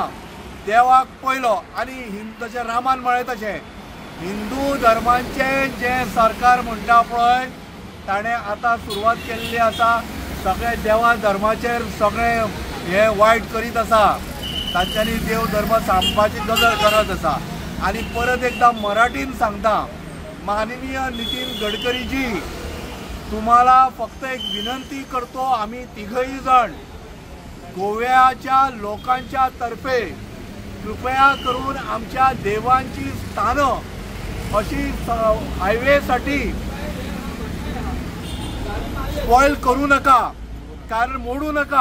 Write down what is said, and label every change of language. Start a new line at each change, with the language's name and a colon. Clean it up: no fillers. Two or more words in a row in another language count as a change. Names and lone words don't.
Konkani: देवाक पयलो, आनी जशें रामान म्हळें तशें हिंदू धर्माचें जें सरकार म्हणटा पळय ताणें आतां सुरवात केल्ली आसा. सगळे देवा धर्माचेर सगळें हे वायट करीत आसा. तांच्यांनी देव धर्म सांबाळपाची गरज आसा.
Marathi: आणि परत एकदा
Konkani: मराठीन सांगता,
Marathi: माननीय नितीन गडकरी जी, तुम्हाला फक्त एक विनंती करतो, आम्ही तिघही जण गोव्याच्या लोकांच्या तर्फे कृपया करून आमच्या देवांची स्थानं अशी हायवेसाठी स्पॉइल करू नका, कारण मोडू नका.